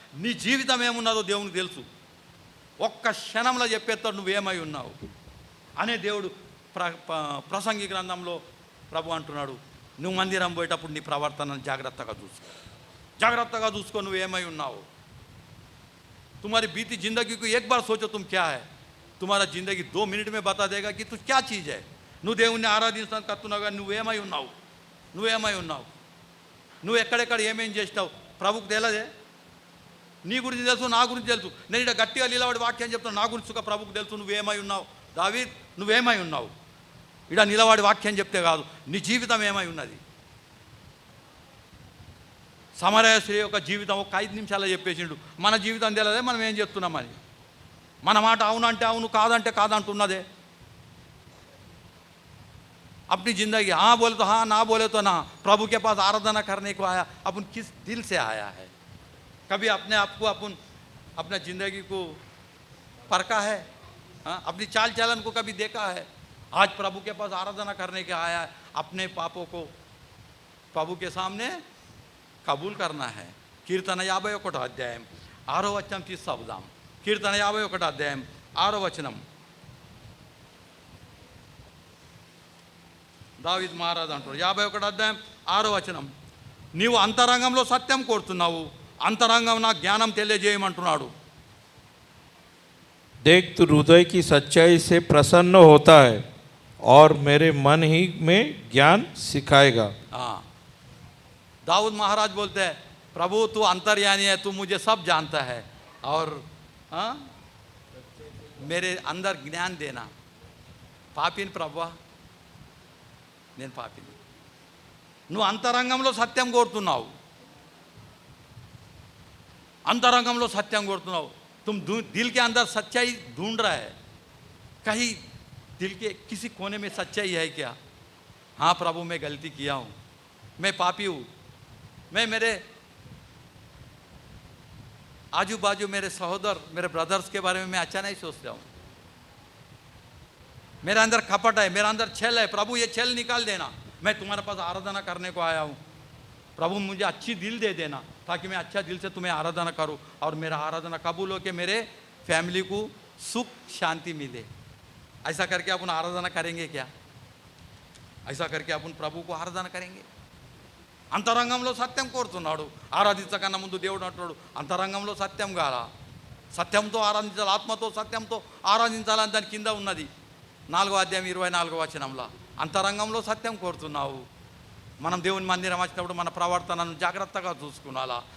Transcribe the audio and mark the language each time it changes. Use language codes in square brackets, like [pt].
[te] నీ జీవితం ఏమున్నదో దేవునికి తెలుసు. ఒక్క క్షణంలో చెప్పేస్తాడు నువ్వేమై ఉన్నావు అనే దేవుడు ప్రసంగి గ్రంథంలో ప్రభు అంటున్నాడు, నువ్వు మందిరం పోయేటప్పుడు నీ ప్రవర్తనను జాగ్రత్తగా చూసుకో నువ్వేమై ఉన్నావు. [hi] तुम्हारी बीती ज़िंदगी को एक बार सोचो तुम क्या है. तुम्हारा ज़िंदगी 2 मिनट में बता देगा कि तू क्या चीज़ है. [te] నువ్వు దేవుణ్ణి ఆరాధిస్తాను కత్తున్నాగా నువ్వేమై ఉన్నావు, నువ్వు ఎక్కడెక్కడ ఏమేం చేసినావు ప్రభుకు తెలియదే. నీ గురించి తెలుసు, నా గురించి తెలుసు. నేను ఇక్కడ గట్టిగా నిలబడి వాక్యం చెప్తాను, నా గురించి సుఖ ప్రభుకు తెలుసు. నువ్వేమై ఉన్నావు దావీద్, నువ్వేమై ఉన్నావు? ఇక్కడ నిలబడి వాక్యం చెప్తే కాదు, నీ జీవితం ఏమై ఉన్నది. సమరయశ్రీ యొక్క జీవితం ఒక 5 నిమిషాల్లో చెప్పేసిండు. మన జీవితం తెలియదే, మనం ఏం చెప్తున్నామని. మన మాట అవునంటే అవును, కాదంటే కాదంటున్నదే. [hi] अपनी ज़िंदगी हाँ बोले तो हाँ, ना बोले तो ना. प्रभु के पास आराधना करने को आया, अपन किस दिल से आया है? कभी अपने आप को अपन अपने ज़िंदगी को परखा है? हाँ, अपनी चाल चलन को कभी देखा है? आज प्रभु के पास आराधना करने के आया है. अपने पापों को प्रभु के सामने कबूल करना है. [te] कीर्तन 51 अध्याయం 6వ వచనం తీసుకుందాం. కీర్తన 51 అధ్యాయం 6వ వచనం. దావీద్ మహారాజు అంటాడు 51 అధ్యాయం 6వ వచనం, నీవు అంతరంగంలో సత్యం కోరుతున్నావు, అంతరంగం నా జ్ఞానం తెలియజేయమంటున్నాడు. [hi] देख तू हृदय की सच्चाई से प्रसन्न होता है और मेरे मन ही में ज्ञान सिखाएगा. हाँ, दाऊद महाराज बोलते हैं, प्रभु तू अंतर्यामी है, तू मुझे सब जानता है और हाँ मेरे अंदर ज्ञान देना. [te] పాపిని ప్రభువా, నేను పాపిని. నువ్వు అంతరంగంలో సత్యం కోరుతున్నావు, अंतरंगम लो सत्यम कोरुतुन्नावु. [hi] तुम दिल के अंदर सच्चाई ढूंढ रहा है. कहीं दिल के किसी कोने में सच्चाई है क्या? हाँ प्रभु मैं गलती किया हूँ, मैं पापी हूँ, मैं मेरे आजू बाजू मेरे सहोदर मेरे ब्रदर्स के बारे में मैं अच्छा नहीं सोचता हूँ. मेरे अंदर कपट है, मेरे अंदर छल है. प्रभु ये छल निकाल देना. मैं तुम्हारे पास आराधना करने को आया हूँ. प्रभु मुझे अच्छी दिल दे देना ताकि मैं अच्छा दिल से तुम्हें आराधना करूँ और मेरा आराधना कबूल हो के मेरे फैमिली को सुख शांति मिले. ऐसा करके अपन आराधना करेंगे क्या? ऐसा करके अपन प्रभु को आराधना करेंगे. [te] అంతరంగంలో సత్యం కోరుతున్నాడు. ఆరాధించకన్నా ముందు దేవుడు అంటున్నాడు అంతరంగంలో సత్యం కాదా, సత్యంతో ఆరాధించాలి, ఆత్మతో సత్యంతో ఆరాధించాలని దాని కింద ఉన్నది 4వ అధ్యాయం 24వ వచనంలో. అంతరంగంలో సత్యం కోరుతున్నావు. మనం దేవుని మందిరం వచ్చినప్పుడు మన ప్రవర్తనను జాగ్రత్తగా చూసుకోవాలా.